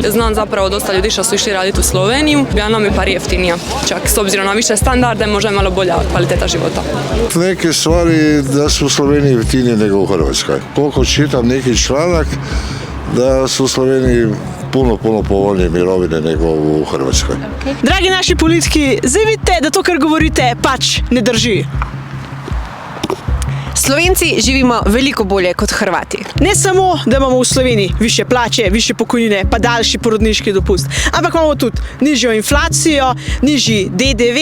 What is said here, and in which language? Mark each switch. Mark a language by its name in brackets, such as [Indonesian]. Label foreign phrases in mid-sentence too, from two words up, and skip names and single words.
[Croatian] znam zapravo dosta ljudi što su išli raditi u Sloveniju, ja nam je par jeftinija. Čak s obzirom na više standarde može malo bolja kvaliteta života. Neke stvari da su u Sloveniji jeftinije nego u Hrvatskoj. Koliko čitam neki članak da su u Sloveniji puno povoljnije mirovine nego u Hrvatskoj. [Slovenian] Dragi naši politiki, zdaj vidite, da to, kar govorite, pač ne drži. Slovenci živimo veliko bolje kot Hrvati. Ne samo, da imamo v Sloveniji više plače, više pokojnine, pa daljši porodniški dopust, ampak imamo tudi nižjo inflacijo, nižji DDV.